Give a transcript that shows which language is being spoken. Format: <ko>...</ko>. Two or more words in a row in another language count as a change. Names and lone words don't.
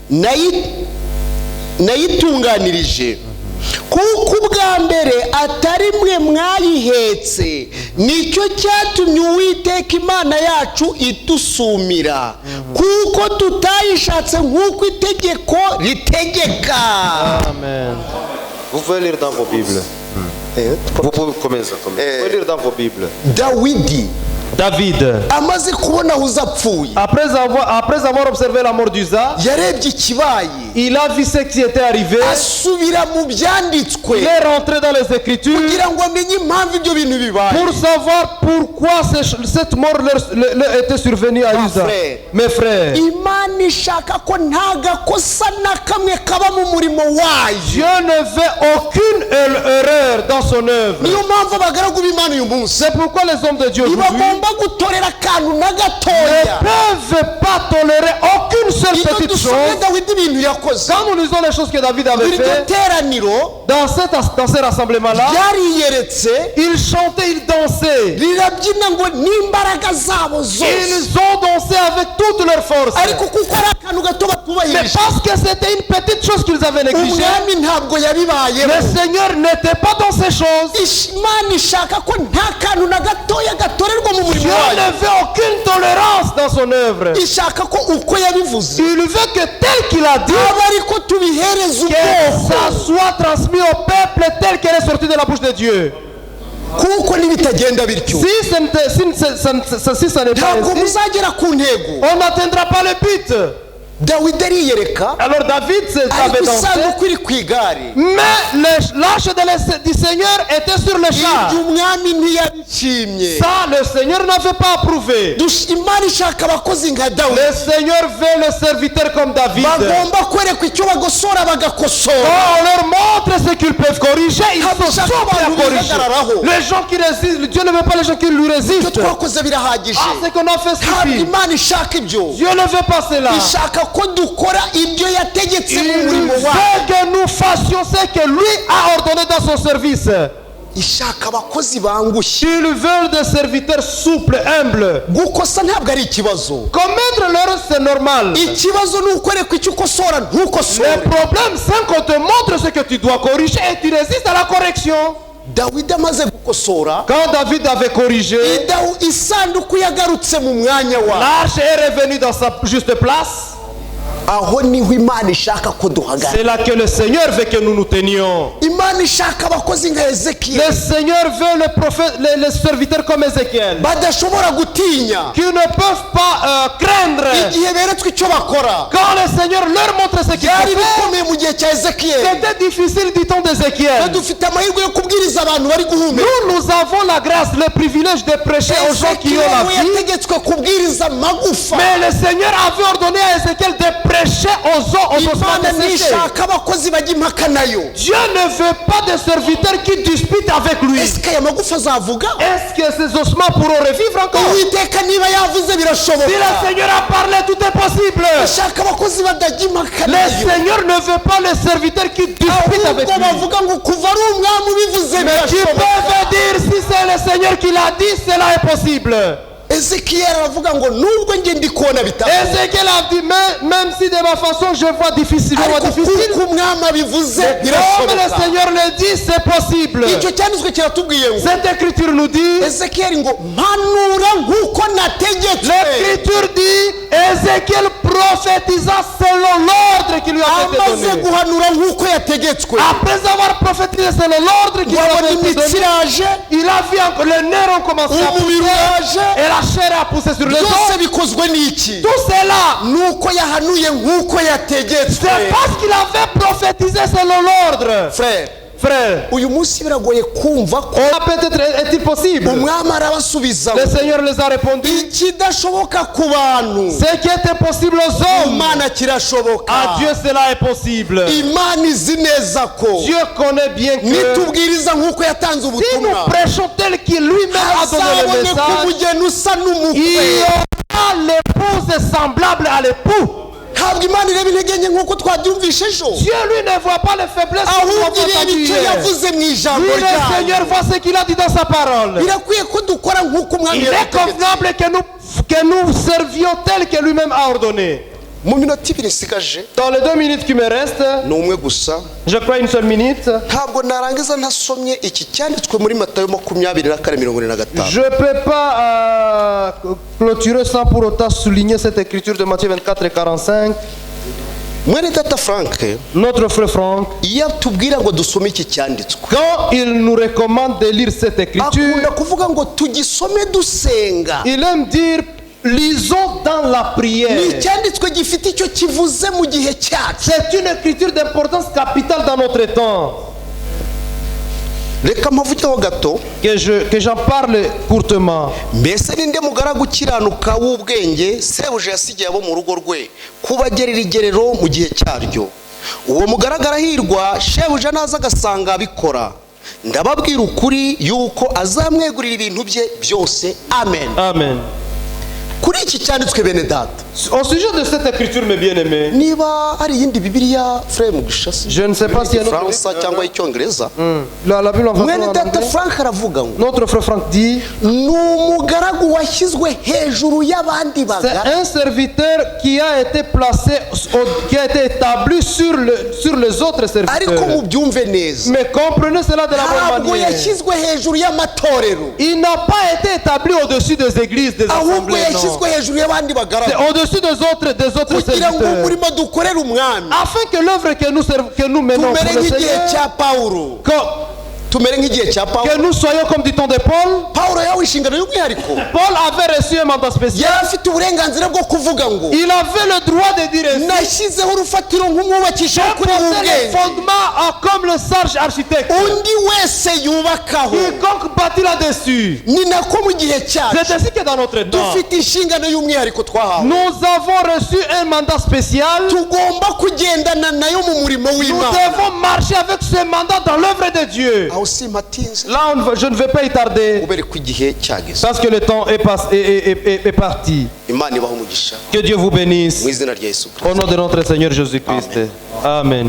<rw>nayitunganirije, kuko ubwa mbere atari mwe mwayihetse, nicyo cyatumye Uwiteka Imana yacu idusumira, kuko tutayishatse nk'uko itegeko ritegeka. Amen.</rw> <fr>Vous pouvez lire dans vos Bibles. Vous pouvez commencer. Vous pouvez lire dans vos Bibles. David,</fr> <rw>amaze kubona Uza apfuye,</rw> <fr>après avoir observé la mort d'Uza,</fr> <rw>yarebye ikibaye,</rw> <fr>il a vu ce qui était arrivé.</fr> <rw>asubira mu byanditswe</rw> <fr>Il est rentré dans les Écritures</fr> <rw>kugira ngo amenye impamvu ibyo bintu bibaye.</rw> <fr>pour savoir pourquoi cette mort leur était survenue à Uza. Mes frères,</fr> <rw>Imana ishaka ko nta gakosa na kamwe kaba mu murimo wayo.</rw> <fr>Dieu ne veut aucune erreur dans son œuvre.</fr> <rw>niyo mpamvu abagaragu b'Imana uyu munsi</rw> <fr>C'est pourquoi les hommes de Dieu aujourd'hui</fr> <rw>ntibagomba gutorera akantu na</rw> <fr>ne</fr> <rw>gatoya.</rw> <fr>peuvent pas tolérer aucune seule</fr> <rw>iyo</rw> <fr>petite</fr> <rw>dusomye</rw> <fr>chose.</fr> <rw>Dawidi ibintu yakoze,</rw> <fr>Quand nous lisons les choses que David avait</fr> <rw>iryo</rw> <fr>fait</fr> <rw>teraniro</rw> <fr>dans ces rassemblements-là,</fr> <rw>ryariyeretse,</rw> <fr>il chantait, il dansait.</fr> <rw>rirabyina ngo n'imbaraga zabo zose,</rw> <fr>Ils ont dansé avec toute leur force.</fr> <rw>ariko kuko ari akantu gato</rw> <fr>Mais</fr> <rw>batubahirije,</rw> <fr>parce que c'était une petite chose qu'ils avaient négligée,</fr> <rw>umwami ntabwo yabibayeho.</rw> <fr>le Seigneur n'était pas dans ces choses.</fr> <rw>Imana ishaka ko nta kantu na gatoya gatorerwa mu murimo</rw> <fr>Dieu</fr> <rw>wayo.</rw> <fr>ne veut aucune tolérance dans son œuvre.</fr> <rw>ishaka ko uko yabivuze</rw> <fr>Il veut que tel qu'il a dit,</fr> <rw>aba ariko tubihereza</rw> <fr>que</fr> <rw>ubwoko,</rw> <fr>ça soit transmis au peuple tel qu'elle est sortie de la bouche de Dieu.</fr> <rw>kuko nibitagenda bityo</rw> <fr>Si ça n'est pas</fr> <rw>ntabwo</rw> <fr>ainsi,</fr> <rw>muzagera ku ntego.</rw> <fr>on n'atteindra pas le but.</fr> <rw>Dawidi ariyereka,</rw> <fr>Alors David avait</fr> <rw>ariko</rw> <fr>dansé,</fr> <rw>isanduku iri ku igare,</rw> <fr>mais l'arche du Seigneur était sur le char.</fr> <rw>ibyo umwami ntiyabishimye.</rw> <fr>Ça, le Seigneur n'avait pas approuvé.</fr> <rw>Imana ishaka abakozi nka Dawidi,</rw> <fr>Le Seigneur veut le serviteur comme David.</fr> <rw>bagomba kwerekwa icyo bagosora bagakosora.</rw> <fr>Quand on leur montre ce qu'ils peuvent corriger, ils sont sombres à corriger. Les gens qui résistent, Dieu ne veut pas les gens qui lui</fr> <rw>ibyo</rw> <fr>résistent.</fr> <rw>twakoze birahagije.</rw> <fr>Ah, ce qu'on a fait</fr> <rw>ntabwo</rw> <fr>suffit.</fr> <rw>Imana ishaka ibyo,</rw> <fr>Dieu ne veut pas cela.</fr> <rw>ishaka ko dukora ibyo yategetse</rw> <fr>Il</fr> <rw>mu murimo</rw> <fr>veut</fr> <rw>wayo.</rw> <fr>que nous fassions ce que lui a ordonné dans son service.</fr> <rw>ishaka abakozi bangushye.</rw> <fr>Ils veulent des serviteurs souples, humbles.</fr> <rw>gukosa ntabwo ari ikibazo,</rw> <fr>Commettre l'erreur, c'est normal.</fr> <rw>ikibazo ni ukwerekwa icyo ukosora ntukosore.</rw> <fr>Le problème, c'est qu'on te montre ce que tu dois corriger et tu résistes à la correction.</fr> <rw>Dawidi amaze gukosora,</rw> <fr>Quand David avait corrigé,</fr> <rw>isanduku yagarutse mu mwanya wayo.</rw> <fr>l'arche est revenue dans sa juste place.</fr> <rw>aho niho Imana ishaka ko duhagarara.</rw> <fr>C'est là que le Seigneur veut que nous nous tenions.</fr> <rw>Imana Imana ishaka abakozi nka Ezekiel</rw> <fr>Le Seigneur veut les prophètes, les serviteurs comme Ézéchiel,</fr> <rw>badashobora gutinya</rw> <fr>qui ne peuvent pas craindre</fr> <rw>igihe beretswe icyo bakora.</rw> <fr>quand le Seigneur leur montre ce qu'il</fr> <rw>Byari</rw> <fr>faut faire.</fr> <rw>bikomeye mu gihe cya Ezekiel.</rw> <fr>C'était difficile du temps d'Ézéchiel.</fr> <rw>Dufite amahirwe yo kubwiriza abantu bari guhumeka.</rw> <fr>Nous avons la grâce, le privilège de prêcher aux gens qui ont la</fr> <rw>Ezekiel</rw> <fr>vie.</fr> <rw>yategetswe kubwiriza magufa.</rw> <fr>Mais le Seigneur avait ordonné à Ézéchiel de prêcher aux ossements</fr> <rw>Imana</rw> <fr>desséchés.</fr> <rw>ntishaka abakozi bajya impaka nayo.</rw> <fr>Dieu ne veut pas de serviteurs qui disputent avec lui.</fr> <rw>Ese aya magufa azavuga?</rw> <fr>Est-ce que ces ossements pourront revivre encore?</fr> <rw>Uwiteka niba yavuze</rw> <fr>Si</fr> <rw>birashoboka.</rw> <fr>le Seigneur a parlé, tout est possible.</fr> <rw>Ashaka abakozi badajya impaka</rw> <fr>Le</fr> <rw>nayo.</rw> <fr>Seigneur ne veut pas les serviteurs qui disputent avec</fr> <rw>Ahubwo</rw> <fr>lui.</fr> <rw>bavuga ngo kuva ari umwami ubivuze</rw> <fr>Qui</fr> <rw>birashoboka.</rw> <fr>peuvent dire si c'est le Seigneur qui l'a dit, cela est possible.</fr> <rw>Ezekiel aravuga ngo nubwo njye ndi kubona bitavuga,</rw> <fr>Ézéchiel a dit, même si de ma façon je vois difficile,</fr> <rw>ariko kuko umwami abivuze</rw> <fr>comme le</fr> <rw>birashoboka.</rw> <fr>Seigneur le dit, c'est possible.</fr> <rw>Icyo cyanditswe kiratubwiye ngo</rw> <fr>Cette écriture nous dit,</fr> <rw>Ezekiel ngo mpanura nk'uko nategetswe.</rw> <fr>l'écriture dit, Ézéchiel prophétisa selon l'ordre qui lui a été</fr> <rw>Amaze</rw> <fr>donné.</fr> <rw>guhanura nk'uko yategetswe,</rw> <fr>Après avoir prophétisé selon l'ordre qui lui</fr> <rw>wabona</rw> <fr>avait été</fr> <rw>imitsi</rw> <fr>donné,</fr> <rw>iraje,</rw> <fr>il a vu encore les nerfs ont commencé à</fr> <rw>umubiri</rw> <fr>pousser</fr> <rw>uraje,</rw> <fr>et la chair a poussé sur les</fr> <rw>byose</rw> <fr>os.</fr> <rw>bikozwe n'iki?</rw> <fr>Tout cela,</fr> <rw>Nuko yahanuye nk'uko yategetswe.</rw> <fr>c'est parce qu'il avait prophétisé selon l'ordre. Frère, Frère,</fr> <rw>uyu munsi biragoye kumva ko</rw> <fr>peut-être est-il possible.</fr> <rw>umwami arabasubiza</rw> <fr>Le Seigneur les a répondu.</fr> <rw>ikidashoboka ku bantu</rw> <fr>Ce qui est impossible aux hommes,</fr> <rw>Imana kirashoboka.</rw> <fr>à Dieu cela est possible.</fr> <rw>Imana izi neza ko</rw> <fr>Dieu connaît bien que</fr> <rw>nitubwiriza nk'uko yatanze</rw> <fr>si nous</fr> <rw>ubutumwa</rw> <fr>prêchons tel qu'il lui-même a donné le</fr> <rw>hazaboneka</rw> <fr>message,</fr> <rw>umugeni usa</rw> <fr>il y</fr> <rw>n'umukwe.</rw> <fr>aura l'épouse semblable à l'époux.</fr> <rw>Ntabwo Imana ireba intege nke nk'uko twabyumvishe ejo,</rw> <fr>Dieu lui ne voit pas les faiblesses que nous</fr> <rw>ahubwo</rw> <fr>avons</fr> <rw>ireba</rw> <fr>entendues</fr> <rw>icyo</rw> <fr>hier.</fr> <rw>yavuze mu ijambo</rw> <fr>Lui, le</fr> <rw>ryayo.</rw> <fr>Seigneur voit ce qu'il a dit dans sa parole.</fr> <rw>Birakwiye ko dukora nk'uko umwami</rw> <fr>Il est</fr> <rw>yabitegetse.</rw> <fr>convenable que nous servions tel que lui-même a ordonné.</fr> <rw>Mu minota ibiri isigaje</rw> <fr>Dans les 2 minutes qui me restent,</fr> <rw>ni umwe gusa,</rw> <fr>je crois une seule minute,</fr> <rw>ntabwo narangiza ntasomye iki cyanditswe muri Matayo 24:45.</rw> <fr>je ne peux pas clôturer sans pour autant souligner cette écriture de Matthieu 24 et 45.</fr> <rw>Mwene data Frank</rw> <fr>Notre frère Franck,</fr> <rw>iyo atubwira ngo dusome iki cyanditswe,</rw> <fr>quand il nous recommande de lire cette écriture,</fr> <rw>akunda kuvuga ngo tugisome dusenga.</rw> <fr>il aime dire lisons dans la prière.</fr> <rw>Ni icyanditswe gifite icyo kivuze mu gihe cyacu.</rw> <fr>C'est une écriture d'importance capitale dans notre temps.</fr> <rw>Reka mpavugeho gato.</rw> <fr>Que j'en parle courtement.</fr> <rw>Mbese ninde mugaragu ukiranuka w'ubwenge sebuja yasigiye abo mu rugo rwe kubagerera igerero mu gihe cyaryo? Uwo mugaragara hirwa shebuja naza agasanga abikora, ndababwira ukuri yuko azamwegurira ibintu bye byose. Amen. Amen. Kuri iki cyanditswe bene data,</rw> <fr>Au sujet de cette écriture, mes bien-aimés,</fr> <rw>niba ari iyindi bibiliya frère Mugisha,</rw> <fr>je ne sais pas si</fr> <rw>Fransa cyangwa icyongereza,</rw> <fr>la Bible en</fr> <rw>mwene</rw> <fr>français, en</fr> <rw>data</rw> <fr>anglais.</fr> <rw>Frank aravuga ngo</rw> <fr>Notre frère Franck dit,</fr> <rw>ni umugaragu washyizwe hejuru y'abandi</rw> <fr>c'est</fr> <rw>bagaragu.</rw> <fr>un serviteur qui a été placé, qui a été établi sur les autres</fr> <rw>Ariko</rw> <fr>serviteurs.</fr> <rw>mubyumve neza,</rw> <fr>Mais comprenez cela de la bonne</fr> <rw>ntabwo</rw> <fr>manière.</fr> <rw>yashyizwe hejuru y'amatorero,</rw> <fr>Il n'a pas été établi au-dessus des églises, des</fr> <rw>ahubwo</rw> <fr>assemblées, non.</fr> <rw>yashyizwe hejuru y'abandi</rw> <fr>C'est</fr> <rw>bagaragu,</rw> <fr>au-dessus des autres</fr> <rw>kugira ngo</rw> <fr>serviteurs.</fr> <rw>umurimo dukorere umwami</rw> <fr>Afin que l'œuvre que nous menons pour</fr> <rw>tumere</rw> <fr>le</fr> <rw>nk'igihe</rw> <fr>Seigneur,</fr> <rw>cya Pawulo, tumere nk'igihe cya</rw> <fr>que</fr> <rw>Pawulo.</rw> <fr>nous soyons comme du temps de Paul.</fr> <rw>Pawulo yahawe inshingano y'umwihariko,</rw> <fr>Paul avait reçu un mandat spécial.</fr> <rw>yari afite uburenganzira bwo kuvuga ngo</rw> <fr>Il avait le droit de dire ainsi.</fr> <rw>nashyizeho urufatiro nk'umwubakisha</rw> <fr>J'ai</fr> <rw>kuri</rw> <fr>posé les</fr> <rw>ubwenge,</rw> <fr>fondements comme le sage architecte.</fr> <rw>undi wese yubakaho.</rw> <fr>Quiconque bâtit là-dessus.</fr> <rw>Ni nako mu gihe cyacu</rw> <fr>C'est ainsi que dans notre temps,</fr> <rw>dufite inshingano y'umwihariko twahawe,</rw> <fr>nous avons reçu un mandat spécial.</fr> <rw>tugomba kugendana nayo mu murimo</rw> <fr>Nous</fr> <rw>w'Imana.</rw> <fr>devons marcher avec ce mandat dans l'œuvre de Dieu.</fr> <rw>Aho simpatinze</rw> <fr>Là, je ne vais pas y tarder</fr> <rw>kubera ko igihe cyageze.</rw> <fr>parce que le temps est parti.</fr> <rw>Imana ibahe umugisha</rw> <fr>Que Dieu vous bénisse.</fr> <rw>mu izina rya Yesu Kristo.</rw> <fr>Au nom de notre Seigneur Jésus-Christ.</fr> <rw>Amen.</rw>